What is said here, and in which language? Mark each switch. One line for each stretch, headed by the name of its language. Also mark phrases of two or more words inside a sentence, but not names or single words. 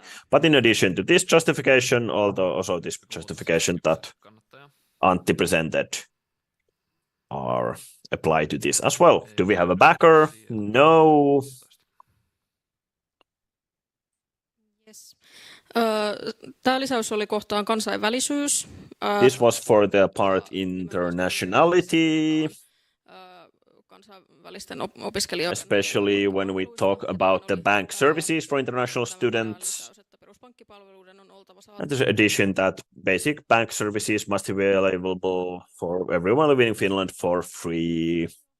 English: But in addition to this justification, also this justification that Antti presented are applied to this as well. Do we have a backer? No. Yes.
Finnish: Tämä lisäys oli kohtaan kansainvälisyys.
English: This was for the part internationality. Especially when we talk about the bank services for international students. And there's an addition that basic bank services must be available for everyone living in Finland for free.